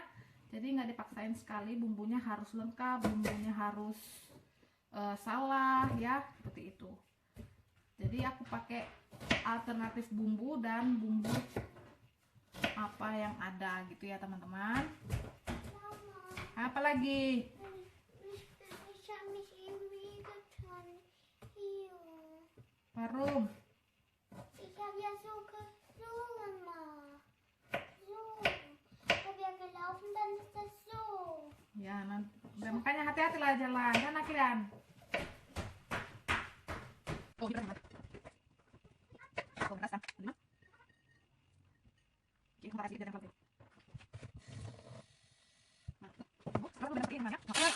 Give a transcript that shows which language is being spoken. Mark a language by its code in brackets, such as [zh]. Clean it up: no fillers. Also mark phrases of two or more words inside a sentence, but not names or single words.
[id] Jadi nggak dipaksain sekali, bumbunya harus lengkap, bumbunya harus salah ya, seperti itu. Jadi aku pakai alternatif bumbu dan bumbu apa yang ada gitu ya teman-teman. Apa lagi? [de] Warum? Ich habe ja so gesungen mal. So. Ich habe ja gelaufen, dann ist das so. [id] Ya, nanti, makanya hati-hati lah jalan, kan kalian. Oh, kita lihat. Oh, rasa. Gimana? Oke, makasih kita dapat. Nah, sekarang udah bikin banyak.